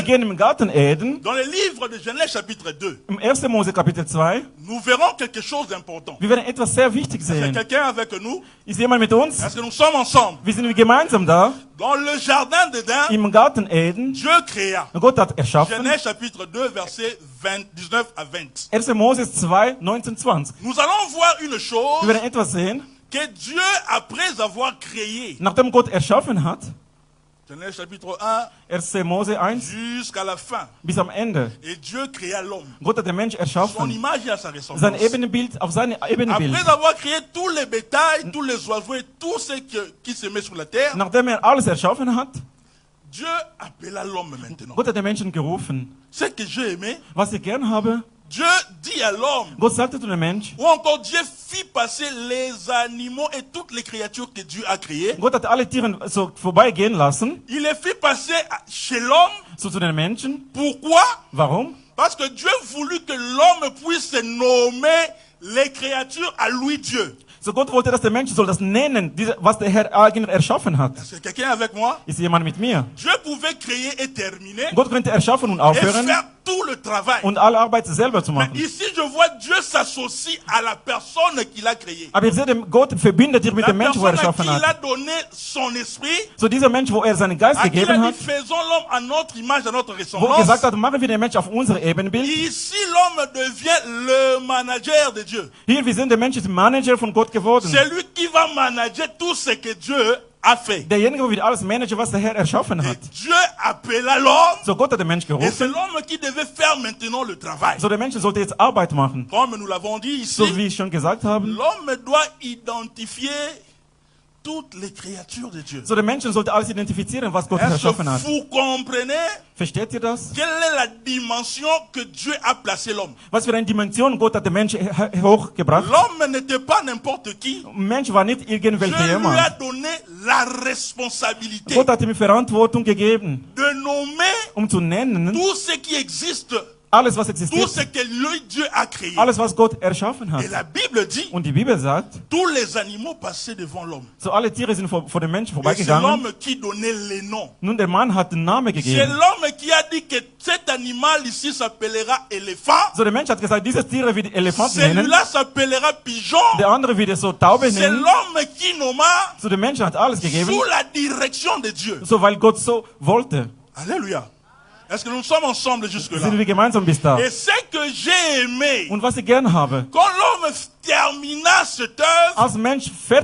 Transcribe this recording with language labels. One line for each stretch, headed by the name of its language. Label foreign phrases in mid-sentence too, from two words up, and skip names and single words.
German: gehen im Garten Eden,
French: dans le livre de Genèse chapitre 2.
German: im 1. Mose Kapitel 2,
French: Nous verrons quelque chose d'important.
German: wir werden etwas sehr wichtig
French: C'est
German: sehen.
French: quelqu'un avec nous?
German: Ist jemand mit uns?
French: Est-ce que nous sommes ensemble?
German: Wir sind gemeinsam da,
French: Dans le jardin d'Éden,
German: im Garten Eden.
French: Dieu créa.
German: Gott hat erschaffen.
French: Genèse chapitre 2, versets 19 à 20.
German: 1. Mose 2, 19, 20.
French: Nous allons voir une
German: Wir
French: chose
German: werden etwas sehen,
French: que Dieu, après avoir créé,
German: nachdem Gott erschaffen hat,
French: Genèse chapitre 1,
German: 1. Mose 1,
French: jusqu'à la fin.
German: bis am Ende.
French: Et Dieu créa l'homme.
German: Gott hat den Mensch
French: Son
German: erschaffen,
French: image et à sa ressemblance.
German: sein Ebenbild auf sein Ebenbild.
French: Après avoir créé tous les bétails, tous les oiseaux et tout ce qui se met sur la terre,
German: Nachdem alles erschaffen hat,
French: Dieu appela l'homme maintenant.
German: Gott hat den Menschen gerufen.
French: Ce que j'ai aimé,
German: Was ich gern habe,
French: Dieu dit à l'homme,
German: Gott sagte zu dem Mensch,
French: ou encore Dieu fit passer les animaux et toutes les créatures que Dieu a créées.
German: Gott hat alle Tiere so vorbeigehen lassen,
French: Il les fit passer chez l'homme.
German: so zu den Menschen.
French: Pourquoi?
German: Warum?
French: Parce que Dieu voulut que l'homme puisse nommer les créatures à lui Dieu.
German: So Gott wollte, dass der Mensch soll das nennen, was der Herr eigentlich erschaffen hat.
French: Est-ce que quelqu'un est avec moi?
German: Ist jemand mit mir?
French: Dieu pouvait créer et terminer
German: Gott könnte erschaffen und
French: et
German: aufhören
French: faire tout le travail.
German: und alle Arbeit selber zu
French: Mais
German: machen.
French: ici, je vois Dieu s'associe à la personne qu'il a créée.
German: Aber ich sehe, Gott verbindet dich mit
French: La
German: dem Menschen, wo er
French: personne à qui
German: erschaffen
French: il a
German: hat.
French: donné son esprit,
German: So dieser Mensch, wo er seinen Geist
French: à qui il a
German: gegeben
French: dit
German: hat,
French: faisons l'homme à notre image, à notre
German: wo er
French: ressemblance.
German: gesagt hat, machen wir den Mensch auf unser Ebenbild.
French: Ici, l'homme devient le manager de Dieu.
German: Hier, wir sind der Mensch ist Manager von Gott geworden.
French: C'est lui qui va manager tout ce que Dieu a fait.
German: Derjenige, wo wir alles managen, was der Herr erschaffen
French: Et
German: hat.
French: Dieu appela l'homme
German: So Gott hat den Mensch
French: et c'est
German: gerufen.
French: l'homme qui devait faire maintenant le travail.
German: So der Mensch sollte jetzt Arbeit machen.
French: Comme nous l'avons dit
German: So
French: ici,
German: wie ich schon gesagt habe.
French: l'homme doit identifier toutes les créatures de Dieu.
German: So der Mensch sollte alles identifizieren, was Gott
French: Est-ce
German: erschaffen
French: que
German: hat.
French: vous comprenez
German: Versteht ihr das?
French: quelle est la dimension que Dieu a placé l'homme?
German: Was für eine Dimension Gott hat den Mensch hochgebracht.
French: L'homme n'était pas n'importe qui.
German: Mensch war nicht
French: Dieu
German: irgendwelcher
French: lui a
German: jemand.
French: donné la responsabilité
German: Gott hat ihm Verantwortung gegeben,
French: de nommer
German: zu nennen,
French: tout ce qui existe,
German: alles was
French: tout
German: existiert,
French: ce que lui, Dieu a créé.
German: alles was Gott erschaffen hat.
French: Et la Bible dit,
German: Und die Bibel sagt,
French: tous les animaux passaient devant l'homme.
German: so alle Tiere sind vor dem Menschen
French: Et c'est
German: vorbeigegangen.
French: l'homme qui donnait les noms.
German: Nun der Mann hat den Namen
French: C'est
German: gegeben.
French: l'homme qui a dit que cet animal ici s'appellera éléphant.
German: So der Mensch hat gesagt, dieses Tier wird Elefant nennen,
French: Celui-là s'appellera pigeon.
German: der andere wird es so Taube
French: C'est
German: nennen.
French: l'homme qui nomma
German: So der Mensch hat alles gegeben,
French: sous la direction de Dieu.
German: so weil Gott so wollte.
French: Alléluia. Est-ce que nous sommes ensemble jusque-là?
German: Sind wir gemeinsam bis da.
French: Et ce que j'ai aimé,
German: Und was ich gern habe,
French: quand l'homme termina cette œuvre,
German: als Mensch fertig war,